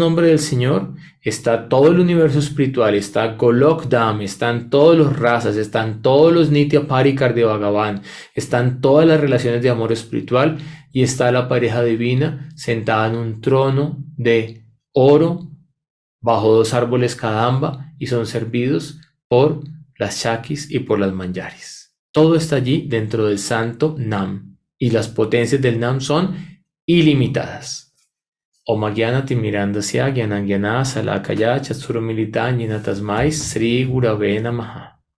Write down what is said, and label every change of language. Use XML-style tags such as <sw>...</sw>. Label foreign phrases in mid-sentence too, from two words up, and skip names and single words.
<es>nombre del Señor está todo el universo espiritual, está Golok Dham, están todos los razas, están todos los</es> <sa>Nitya Parikar</sa> <es>de Bhagavan, están todas las relaciones de amor espiritual y está la pareja divina sentada en un trono de oro bajo dos árboles kadamba y son servidos por las Shakis y por las Manjaris. Todo está allí dentro del santo Nam y las potencias del Nam son ilimitadas.</es> <sa>Om Gyana Timirandasya Gyanangyana Salakaya Chaturumilita Tasmai Sri Gurave Namaha.</sa>